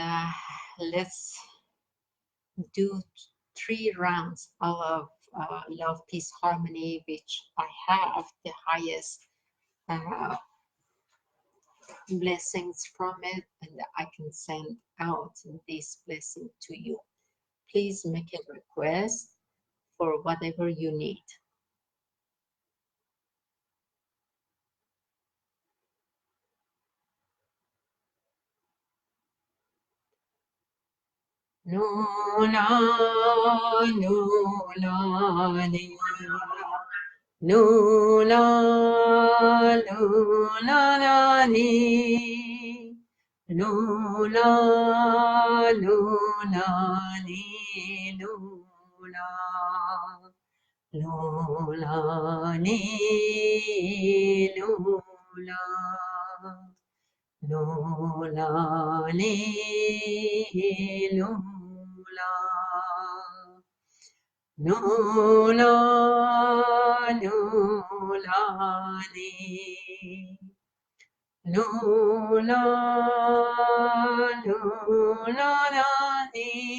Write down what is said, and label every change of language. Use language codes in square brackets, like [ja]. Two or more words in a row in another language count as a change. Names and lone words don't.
[en] let's do 3 rounds of love, peace, harmony, which I have the highest uh, blessings from it, and I can send out this blessing to you. Please make a request for whatever you need. Nula, nula, ni. Nula, nula, la, ni. Nula, nula, ni. Nula, nula, ni. Nula. Lula, li, lula. Lula, lula, li. Lula, lula, li.